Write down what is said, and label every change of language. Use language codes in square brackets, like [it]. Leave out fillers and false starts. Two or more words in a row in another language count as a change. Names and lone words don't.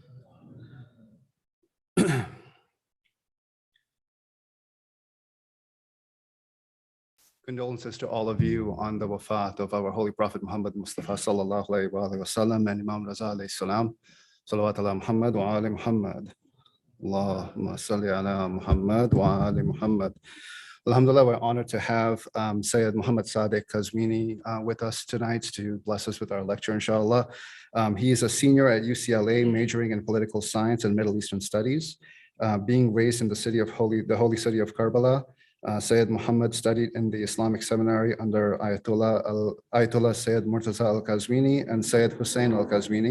[en] Condolences to all of you on the wafat of our Holy Prophet Muhammad Mustafa [ar] صلى الله عليه وسلم [en] and Imam Raza [ar] عليه السلام. صلوات على محمد وآل محمد. اللهم صل على محمد وآل محمد. [en] Alhamdulillah, we're honored to have Sayyid Muhammad Sadiq Kazwini with us tonight to bless us with our lecture, inshallah. He is a senior at UCLA, majoring in political science and Middle Eastern studies. Being raised in the holy city of Karbala, Sayyid Muhammad studied in the Islamic seminary under Ayatollah Sayyid Murtaza al-Kazwini and Sayyid Hussein al-Kazwini.